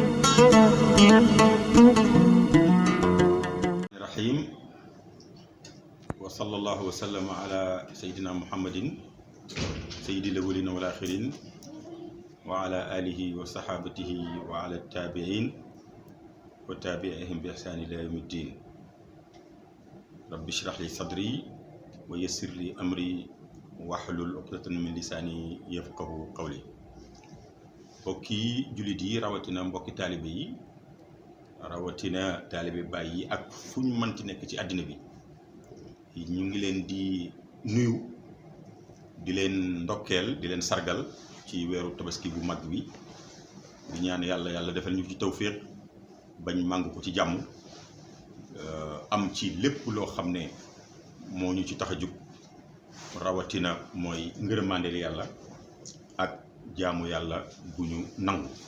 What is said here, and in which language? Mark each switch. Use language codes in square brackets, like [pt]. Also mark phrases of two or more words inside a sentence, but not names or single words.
[ar] الرحيم وصلى الله وسلم على سيدنا محمد سيد الأولين والآخرين وعلى آله وصحابته وعلى التابعين وتابعهم بإحسان إلى يوم الدين رب اشرح لي صدري ويسر لي أمري واحلل عقدة من لساني يفقهوا قولي mbokki [wo] jullit yi rawatina mbokki taalibe yi rawatina taalibe baay yi ak fu ñu mënti nekk ci àddina bi ñu ngi leen di nuyu di leen ndokkeel di leen sargal ci weeru tabaski bu mag bi di ñaan yàlla defal ñu ci tawféex bañ màng ko ci jàmm am ci lépp loo xam ne moo ñu ci tax a jug rawatina mooy ngërëmandeel yàlla ak jaamu yàlla bu ñu nangu